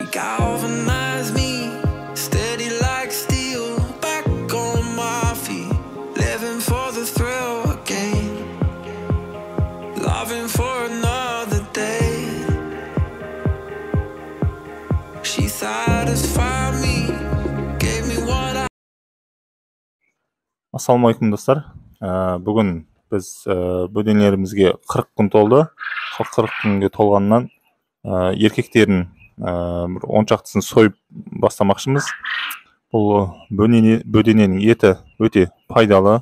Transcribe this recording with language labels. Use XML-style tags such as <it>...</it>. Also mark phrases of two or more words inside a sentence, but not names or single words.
<en>galvanize me, steady like steel, back on my feet, living for the thrill again, loving for another day. She satisfied me, gave me what I.</en> <kk>Assalamualaikum достар. Бүгін біз бөденелерімізге 40 күн толды. Сол 40 күнге толғаннан еркектерін бір 10 шақтысын сойып бастамақшымыз. Бұл бөдененің еті өте пайдалы.</kk>